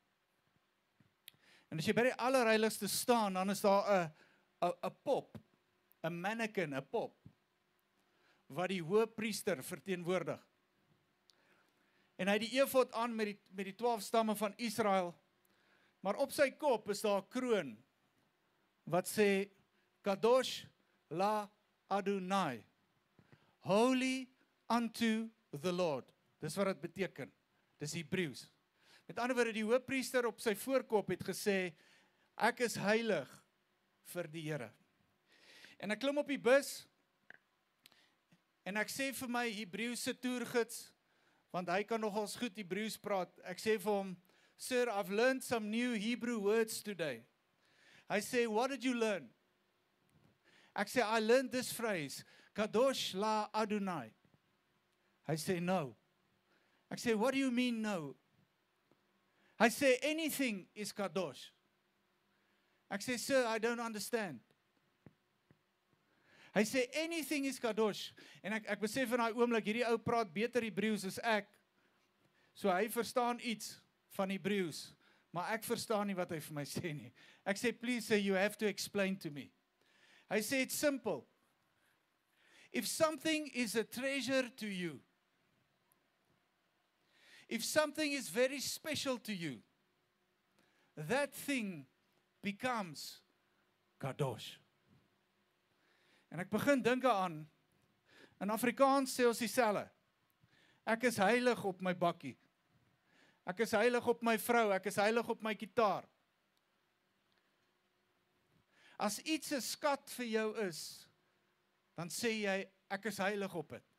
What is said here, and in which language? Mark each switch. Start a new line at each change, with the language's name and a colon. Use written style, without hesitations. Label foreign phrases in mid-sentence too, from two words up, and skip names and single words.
Afrikaans: En as jy by die allerheiligste staan, dan is daar 'n pop, 'n mannequin, 'n pop, wat die hoëpriester verteenwoordig. En hy het die efod aan met die 12 stamme van Israel, maar op sy kop is daar 'n kroon, wat sê,
Hebrew: Kadosh la Adonai,
English: holy unto the Lord.
Afrikaans: Dis wat dit beteken, dis Hebreëus. Met ander woorde, die hoëpriester op sy voorkop het gesê, ek is heilig vir die Here. En ek klim op die bus, en ek sê vir my Hebreëse toergids, want hy kan nogals goed Hebreëus praat, ek sê vir hom,
English: Sir, I've learned some new Hebrew words today.
Afrikaans: Hy sê,
English: what did you learn?
Afrikaans: Ek sê,
English: I learned this phrase,
Hebrew: Kadosh la Adonai.
Afrikaans: Hy sê, no. Ek sê,
English: what do you mean no?
Afrikaans: Hy sê,
English: anything is Kadosh.
Afrikaans: Ek sê,
English: sir, I don't understand.
Afrikaans: Hy sê,
English: anything is Kadosh.
Afrikaans: En ek besef in daai oomblik, hierdie ou praat beter Hebreëus as ek. So hy verstaan iets van Hebreëus, maar ek verstaan nie wat hy vir my sê nie. Ek sê,
English: please sir, you have to explain to me.
Afrikaans: Hy sê,
English: it's simple. If something is a treasure to you, if something is very special to you, that thing becomes Kadosh.
Afrikaans: En ek begin dink aan, in Afrikaans sê ons dieselfde. Ek is heilig op my bakkie. Ek is heilig op my vrou, ek is heilig op my gitaar. As iets 'n skat vir jou is, dan sê jy, ek is heilig op dit.